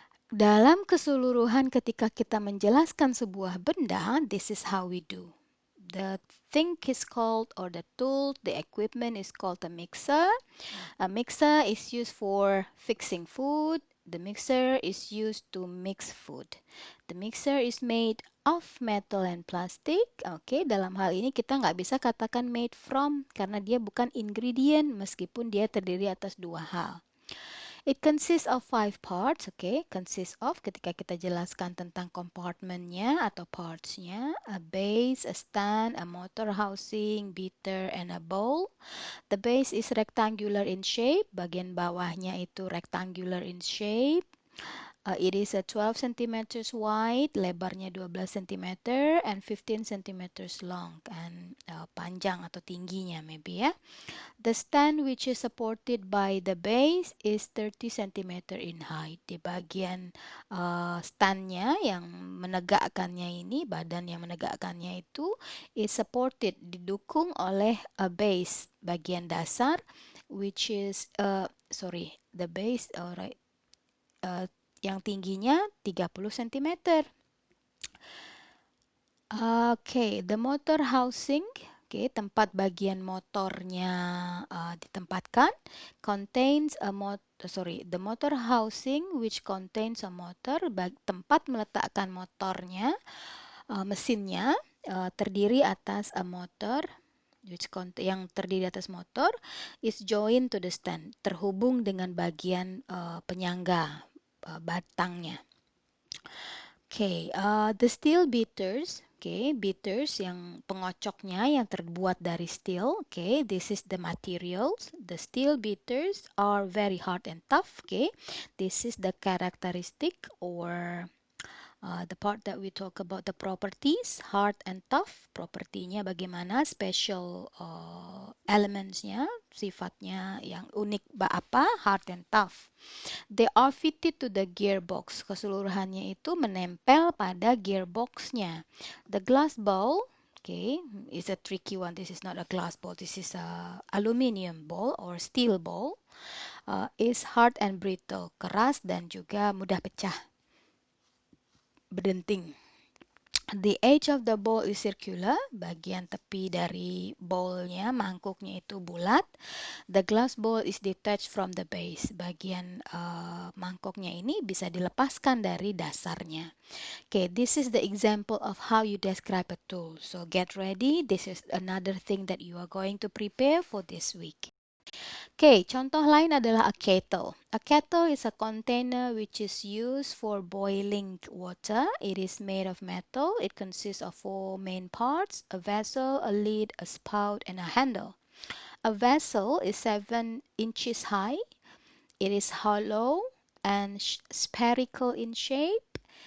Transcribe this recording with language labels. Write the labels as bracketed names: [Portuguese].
[Indonesian] Dalam keseluruhan ketika kita menjelaskan sebuah benda, [English] this is how we do. The thing is called, or the tool, the equipment is called a mixer. A mixer is used for fixing food. The mixer is used to mix food. The mixer is made of metal and plastic. [Indonesian] Dalam hal ini kita nggak bisa katakan [English] made from [Indonesian] karena dia bukan ingredient meskipun dia terdiri atas dua hal. [English] It consists of 5 parts, consists of [Indonesian] ketika kita jelaskan tentang compartmentnya atau partsnya, [English] a base, a stand, a motor housing, beater, and a bowl. The base is rectangular in shape, [Indonesian] bagian bawahnya itu [English] rectangular in shape. It is a 12 cm wide, [Indonesian] lebarnya 12 cm, [English] and 15 cm long, and [Indonesian] panjang atau tingginya [English] maybe ya. The stand which is supported by the base is 30 cm in height. [Indonesian] Di bagian standnya yang menegakkannya ini, badan yang menegakkannya itu [English] is supported, [Indonesian] didukung oleh a base, bagian dasar, [English] which is, the base, alright, [Indonesian] yang tingginya 30 cm. [English] The motor housing, [Indonesian] tempat bagian motornya ditempatkan, [English] contains the motor housing which contains a motor, [Indonesian] tempat meletakkan motornya, mesinnya terdiri atas a motor yang terdiri atas [English] motor is joined to the stand, [Indonesian] terhubung dengan bagian penyangga batangnya. [English] The steel beaters, beaters [Indonesian] yang pengocoknya yang terbuat dari [English] steel, this is the materials. The steel beaters are very hard and tough, this is the characteristic or the part that we talk about the properties, hard and tough, [Indonesian] propertinya bagaimana, [English] special elementsnya, [Indonesian] sifatnya yang unik apa, [English] hard and tough. They are fitted to the gearbox, [Indonesian] keseluruhannya itu menempel pada gearboxnya. [English] The glass ball, is a tricky one. This is not a glass ball, this is a aluminium ball or steel ball, is hard and brittle, [Indonesian] keras dan juga mudah pecah, berdenting. [English] The edge of the bowl is circular. [Indonesian] Bagian tepi dari bowlnya, mangkuknya itu bulat. [English] The glass bowl is detached from the base. [Indonesian] Bagian mangkuknya ini bisa dilepaskan dari dasarnya. [English] Okay, this is the example of how you describe a tool. So get ready. This is another thing that you are going to prepare for this week. [Indonesian] Oke, contoh lain adalah [English] a kettle. A kettle is a container which is used for boiling water. It is made of metal. It consists of four main parts: a vessel, a lid, a spout, and a handle. A vessel is 7 inches high. It is hollow and spherical in shape.